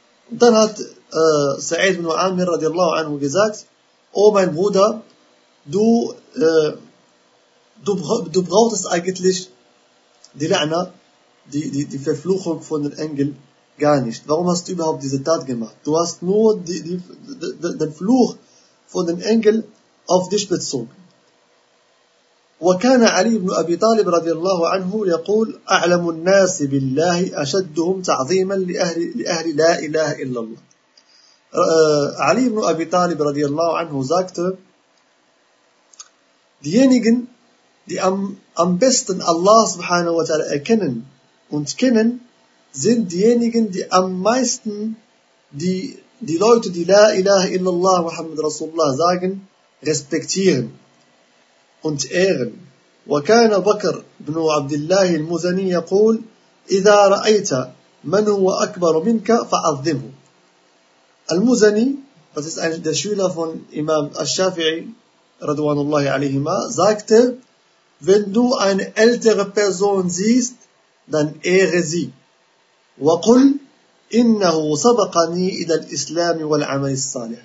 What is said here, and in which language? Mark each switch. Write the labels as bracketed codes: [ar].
[de] Und dann hat Sa'id ibn Amir radiallahu anhu gesagt, oh mein Bruder, du brauchst eigentlich die La'na, die Verfluchung von den Engeln, gar nicht. Warum hast du überhaupt diese Tat gemacht? Du hast nur den Fluch von dem Engel auf dich bezogen. [ar] وكان علي بن أبي طالب رضي الله عنه يقول أعلم الناس بالله أشدهم تعظيما لأهل لا إله إلا الله. [de] علي بن أبي طالب رضي الله عنه sagte, diejenigen, die am besten Allah subhanahu wa ta'ala erkennen und kennen, sind diejenigen, die am meisten die Leute, die La ilaha illallah Muhammad Rasulullah sagen, respektieren und ehren. [ar] وكان بكر بن عبد الله المزني يقول إذا رأيت من هو أكبر منك فعظمه. المزني [de] Das ist einer der Schüler von Imam al-Shafi'i, radwanullahi alayhima, sagte, wenn du eine ältere Person siehst, dann ehre sie. [ar] وَقُلْ إِنَّهُ سَبَقَنِي إِلَى الْإِسْلَامِ وَالْعَمَلِ الصَّالِحِ.